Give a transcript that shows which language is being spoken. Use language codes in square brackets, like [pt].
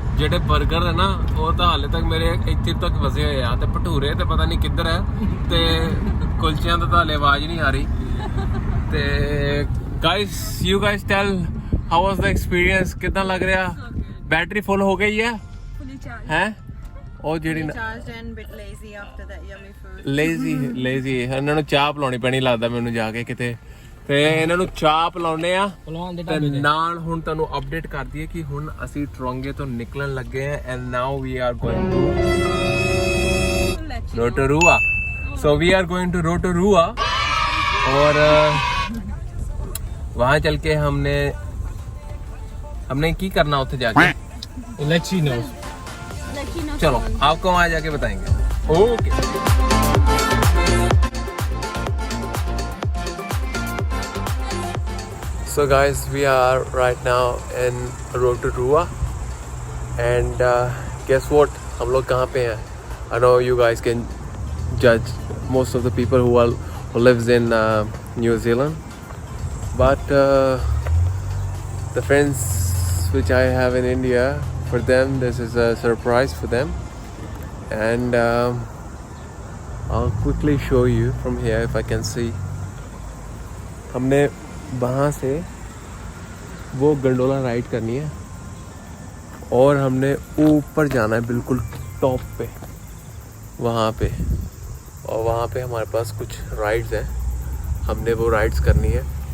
[pa] ਜਿਹੜੇ 버ਗਰ ਹੈ ਨਾ ਉਹ ਤਾਂ ਹਾਲੇ ਤੱਕ ਮੇਰੇ ਇੱਥੇ ਤੱਕ ਵਸੇ ਹੋਏ ਆ, ਤੇ ਭਟੂਰੇ ਤੇ ਪਤਾ ਨਹੀਂ ਕਿੱਧਰ ਹੈ, ਤੇ ਕੁਲਚਿਆਂ ਦਾ ਤਾਂ ਹਾਲੇ ਆਵਾਜ਼ ਨਹੀਂ ਆ ਰਹੀ। [en] ਤੇ guys you guys tell how was the experience, [pa] ਕਿੱਦਾਂ ਲੱਗ ਰਿਹਾ? ਬੈਟਰੀ ਫੁੱਲ ਹੋ ਗਈ ਹੈ [en] Fully charged. [pa] ਹੈ ਉਹ ਜਿਹੜੀ [en] Charged and a bit lazy after that yummy food. [pa] Lazy ਇਹਨਾਂ ਨੂੰ ਚਾਹ ਪਿਲਾਉਣੀ ਪੈਣੀ ਲੱਗਦਾ ਮੈਨੂੰ ਜਾ ਕੇ ਕਿਤੇ। ਤੇ ਇਹਨਾਂ ਨੂੰ ਚਾਹ ਪਿਲਾਉਨੇ ਆ ਤੇ ਨਾਲ ਹੁਣ ਤੁਹਾਨੂੰ ਅਪਡੇਟ ਕਰ ਦਈਏ ਕਿ ਹੁਣ ਅਸੀਂ ਟਰੰਗੇ ਤੋਂ ਨਿਕਲਣ ਲੱਗੇ ਆ [en] and now we are going to [pa] Rotorua. [en] So we are going to [hi] Rotorua और वहाँ चल के हमने की करना उसे जाके [en] Let you know. [hi] चलो आपको वहाँ जाके बताएंगे। [en] Okay So guys, we are right now in Rotorua and guess what? [hi] हम लोग कहाँ पे हैं? [en] I know you guys can judge most of the people who lives in New Zealand, but the friends which I have in India, for them this is a surprise for them, and I'll quickly show you from here if I can see. [hi] हमने वहाँ से वो gondola ride करनी है और हमने ऊपर जाना है बिल्कुल टॉप पे, वहाँ पे, और वहाँ पे हमारे पास कुछ राइड्स हैं, हमने वो राइड्स करनी है.